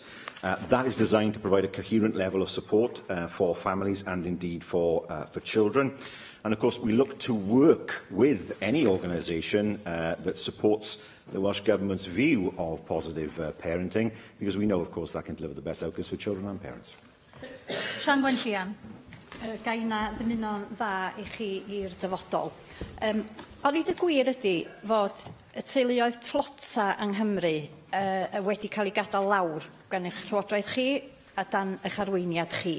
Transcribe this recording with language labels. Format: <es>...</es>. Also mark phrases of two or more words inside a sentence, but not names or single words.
<en>That is designed to provide a coherent level of support for families and indeed for children. And of course, we look to work with any organisation that supports the Welsh Government's view of positive parenting, because we know, of course, that can deliver the best outcomes for children and parents. Sian Gwenllian.</en> <cy>Gai na ddymuno'n dda i chi i'r dyfodol. Ond y gwir ydy fod y teuluoedd tlota yng Nghymru wedi cael ei gadael lawr gan eich llywodraeth chi a dan eich arweiniad chi.</cy>